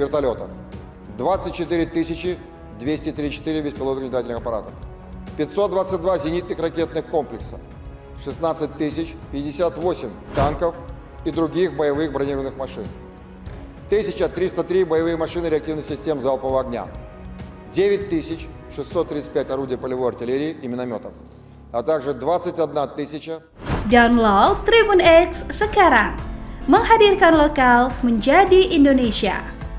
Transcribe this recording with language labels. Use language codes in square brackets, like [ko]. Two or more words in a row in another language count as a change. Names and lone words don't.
[ru] вертолета, 24 234 беспилотных летательных аппаратов, 522 зенитных ракетных комплекса, 16 058 танков и других боевых бронированных машин, 1303 боевые машины реактивных систем залпового огня, 9635 орудий полевой артиллерии и минометов, а также 21 000. [id] Download Tribun X sekarang, menghadirkan lokal menjadi Indonesia.